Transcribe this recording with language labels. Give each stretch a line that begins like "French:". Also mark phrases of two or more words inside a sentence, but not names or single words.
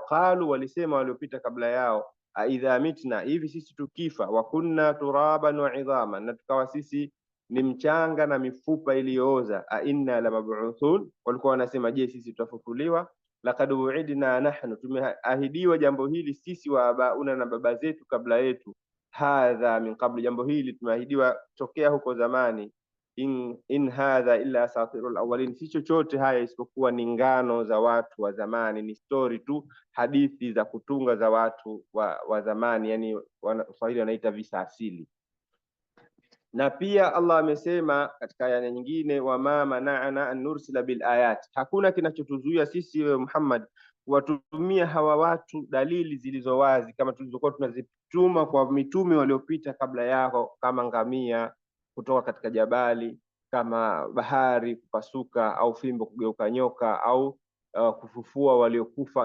Swahili: Qalu, walisema waliopita kabla yao,
Arabic: أئذا متنا,
Swahili: hivi sisi tukifa,
Arabic: وكنا ترابا وعظاما,
Swahili: na tukawa sisi ni mchanga na mifupa iliyooza,
Arabic: أإنا لمبعوثون,
Swahili: walikuwa wanasema, je, sisi tutafufuliwa?
Arabic: لقد وعدنا نحن,
Swahili: tumeahidiwa jambo hili sisi,
Arabic: وآباؤنا,
Swahili: na baba zetu kabla yetu,
Arabic: هذا من قبل,
Swahili: jambo hili tumeahidiwa tokea huko zamani,
Arabic: إن هذا إلا أساطير الأولين,
Swahili: si chochote haya isipokuwa ni ngano za watu wa zamani, ni story tu, hadithi za kutunga za watu wa zamani, yani Waswahili wanaita visa asili. Na pia Allah amesema katika aya nyingine,
Arabic: وما منعنا أن نرسل بالآيات,
Swahili: hakuna kinachotuzuia sisi wewe Muhammad kuwatumia hawa watu dalili zilizo wazi kama tulizokuwa tunazituma kwa mitume waliopita kabla yako, kama ngamia kutoka katika jabali, kama bahari kupasuka, au fimbo kugeuka nyoka, au kufufua waliokufa.